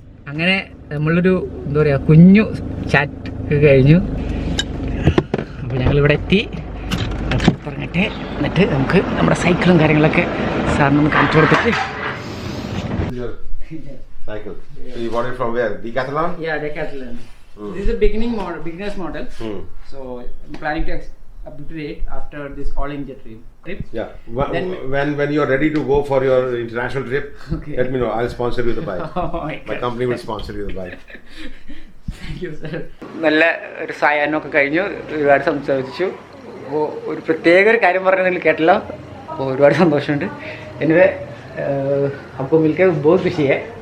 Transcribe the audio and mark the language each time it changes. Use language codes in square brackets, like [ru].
[ml] അങ്ങനെ നമ്മളൊരു എന്താ പറയുക കുഞ്ഞു ചാറ്റ് കഴിഞ്ഞു. അപ്പോൾ ഞങ്ങളിവിടെ എത്തി. പുറത്തിറങ്ങട്ടെ, എന്നിട്ട് നമുക്ക് നമ്മുടെ സൈക്കിളും കാര്യങ്ങളൊക്കെ സാറിനൊന്ന് കാണിച്ചു കൊടുത്തിട്ട്. [en] Your cycle. So you bought it from where? Decathlon? Yeah, Decathlon. This is a beginner's model. So I'm planning to upgrade after this all India trip. Yeah. When you're ready to go for your international trip, Okay. let me know. I'll sponsor you the bike. Oh my My God. company will sponsor you the bike. Thank you, sir. [ml] നല്ല ഒരു സായാഹ്നമൊക്കെ കഴിഞ്ഞു, ഒരുപാട് സംസാരിച്ചു. അപ്പോൾ ഒരു പ്രത്യേക ഒരു കാര്യം പറഞ്ഞാൽ നിങ്ങൾ കേട്ടല്ലോ. അപ്പോൾ ഒരുപാട് സന്തോഷമുണ്ട്. [hi] എനിവേ आपको मिलकर बहुत खुशी है.